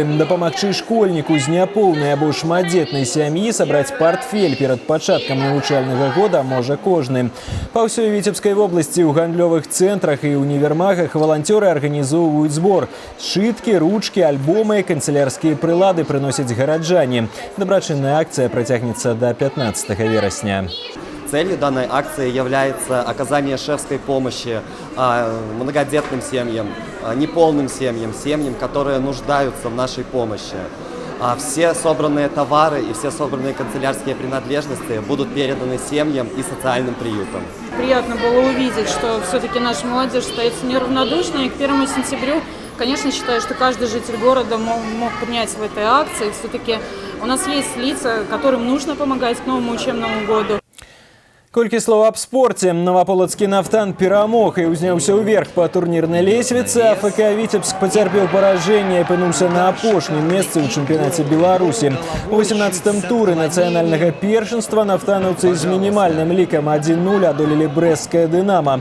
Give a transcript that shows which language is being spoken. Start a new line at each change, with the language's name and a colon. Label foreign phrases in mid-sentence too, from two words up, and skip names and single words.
Belarusian: Дапамагчы школьніку з няпоўнай або шматдзетнай сям'і сабраць партфель перад пачаткам навучальнага года можа кожны. Па ўсёй Віцебскай вобласці ў гандлёвых цэнтрах і універмагах валанцёры арганізоўваюць збор. Сшыткі, ручкі, альбомы, канцелярскія прылады прыносяць гараджане. Дабрачынная акцыя працягнецца до 15 верасня.
Russian: Целью данной акции является оказание шефской помощи многодетным семьям, неполным семьям, семьям, которые нуждаются в нашей помощи. Все собранные товары и все собранные канцелярские принадлежности будут переданы семьям и социальным приютам. Приятно было увидеть, что все-таки наша молодежь остается неравнодушной. И к 1 сентябрю, конечно, считаю, что каждый житель города мог принять в этой акции. Все-таки у нас есть лица, которым нужно помогать к новому учебному году.
Belarusian: Колькі слоў аб спорце. Новаполацкі «Нафтан» перамог і ўзняўся ўверх па турнірнай лесвіцы. АФК «Віцебск» пацярпеў паражэнне і апынуўся на апошнім месцы ў чэмпіянаце Беларусі. У 18-м туры нацыянальнага першынства нафтанаўцы з мінімальным лікам 1-0 адолелі брэсцкае «Дынамо».